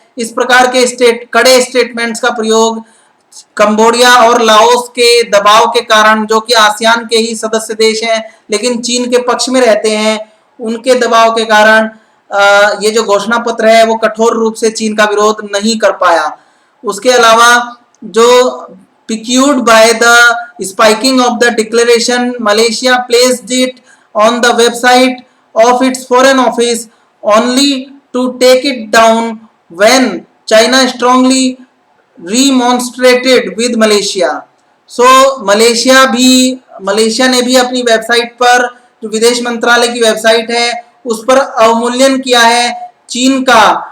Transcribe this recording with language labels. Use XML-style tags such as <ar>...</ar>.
<hi>इस प्रकार के कड़े स्टेटमेंट्स का प्रयोग कंबोडिया और लाओस के दबाव के कारण, जो कि आसियान के ही सदस्य देश हैं लेकिन चीन के पक्ष में रहते हैं, उनके दबाव के कारण ये जो घोषणा पत्र है वो कठोर रूप से चीन का विरोध नहीं कर पाया। उसके अलावा जो</hi> <en>piqued by the spiking of the declaration, Malaysia placed it on the website of its foreign office only to take it down when China strongly remonstrated with Malaysia.</en> <hi>So Malaysia ने भी अपनी वेबसाइट पर, जो विदेश मंत्रालय की website है, उस पर अवमूल्यन किया है चीन का।</hi>